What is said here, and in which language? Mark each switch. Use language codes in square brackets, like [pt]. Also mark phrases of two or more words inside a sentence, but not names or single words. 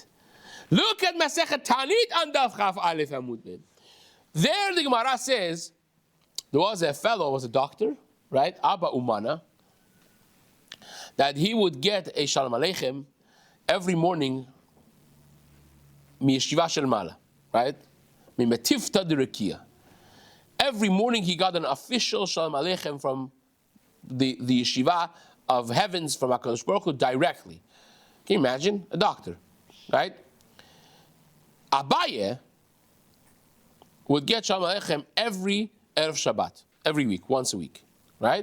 [en] Look at Masechet Tanit on [he] דף כ א עמוד ב. [en] There the Gemara says, there was a fellow, was a doctor, right? Abba Umana, that he would get a [he] שלום עליכם [en] every morning, [he] מישיבה של מעלה, [en] right? [arc] ממתיבתא דרקיעא. [en] Every morning he got an official [he] שלום עליכם [en] from the yeshiva of heavens from [he] הקדוש ברוך הוא [en] directly. Can you imagine? A doctor, right? Abaye would get [he] שלום עליכם [en] every [he] ערב שבת, [en] every week, once a week, right?